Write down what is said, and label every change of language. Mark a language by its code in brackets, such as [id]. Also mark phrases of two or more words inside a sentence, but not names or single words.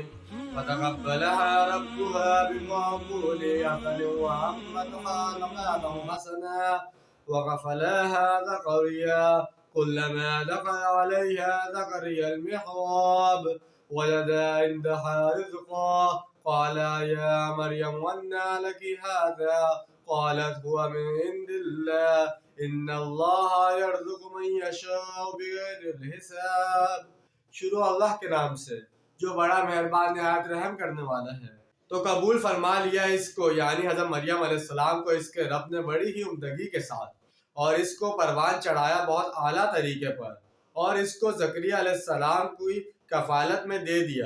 [ar] فتقبلها ربها بقبول حسن وأنبتها نباتا حسنا وكفلها زكريا كلما دخل عليها زكريا المحراب وجد عندها رزقا قال يا مريم أنى لك هذا قالت هو من عند الله إن الله يرزق من يشاء بغير الحساب۔ [ur] شروع اللہ کے نام سے جو بڑا مہربان نہایت رحم کرنے والا ہے۔ تو قبول فرما لیا اس کو، یعنی حضرت مریم علیہ السلام کو اس کے رب نے بڑی ہی عمدگی کے ساتھ اور اس کو پروان چڑھایا بہت اعلیٰ طریقے پر، اور اس کو زکریا علیہ السلام کی کفالت میں دے دیا۔